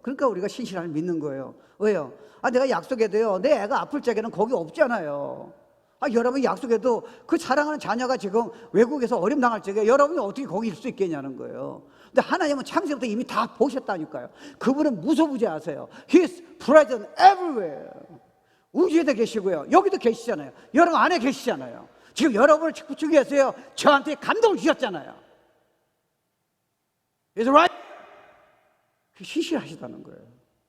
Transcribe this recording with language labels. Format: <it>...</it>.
<ko>그러니까 우리가 신실함을 믿는 거예요. 왜요? 내가 약속해도요, 내 애가 아플 적에는 거기 없잖아요. 여러분이 약속해도 그 사랑하는 자녀가 지금 외국에서 어려움 당할 적에 여러분이 어떻게 거기 있을 수 있겠냐는 거예요. 근데 하나님은 창세부터 이미 다 보셨다니까요. 그분은 무소부재하세요.</ko> <en>He's present everywhere.</en> <ko>우주에도 계시고요, 여기도 계시잖아요. 여러분 안에 계시잖아요. 지금 여러분을 축복주기 위해서요, 저한테 감동을 주셨잖아요.</ko> <en>It's right.</en> <ko>신실하시다는 거예요.</ko>